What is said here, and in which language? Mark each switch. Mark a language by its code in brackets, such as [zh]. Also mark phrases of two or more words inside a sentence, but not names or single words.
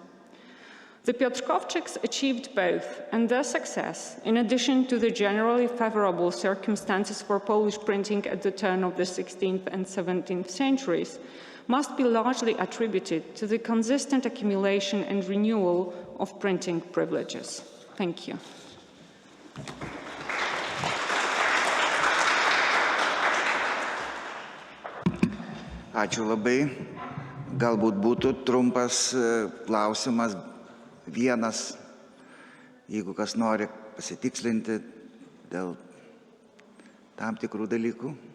[en] The Piotrkowczyks achieved both, and their success, in addition to the generally favorable circumstances for Polish printing at the turn of the 16th and 17th centuries, must be largely attributed to the consistent accumulation and renewal of printing privileges. Thank you. [lt] Ačiū labai. Galbūt būtų trumpas klausimas, vienas, jeigu kas nori pasitikslinti dėl tam tikrų dalykų.